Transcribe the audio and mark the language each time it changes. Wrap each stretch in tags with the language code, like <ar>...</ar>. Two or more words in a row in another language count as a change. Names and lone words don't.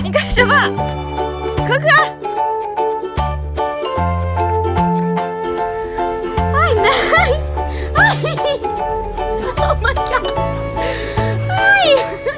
<zh>什么？可可！哎 ，nice！</zh> <en>哎 ，Oh my god！ 哎。</en>